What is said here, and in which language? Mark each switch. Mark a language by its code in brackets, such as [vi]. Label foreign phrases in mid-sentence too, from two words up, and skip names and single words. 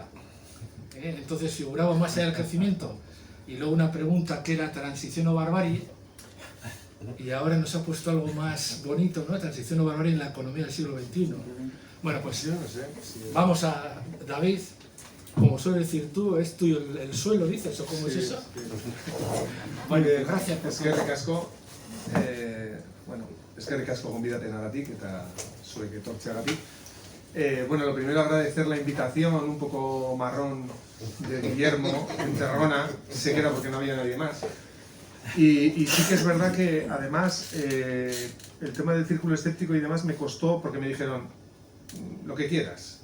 [es] Entonces figuraba más allá del crecimiento y luego una pregunta que era transición o barbarie, y ahora nos ha puesto algo más bonito, ¿no? Transición o barbarie en la economía del siglo XXI. Bueno, pues vamos a David. Como suele decir tú, ¿es tuyo el suelo, dices? ¿O cómo es eso? Bueno, gracias. [eu] Eskerrik asko, eskerrik asko gonbidatzen agatik eta zuek etortzeagatik. [es] Bueno, lo primero agradecer la invitación un poco marrón de Guillermo en Tarragona, sé que era porque no había nadie más. Y sí que es verdad que además el tema del círculo escéptico y demás me costó porque me dijeron lo que quieras.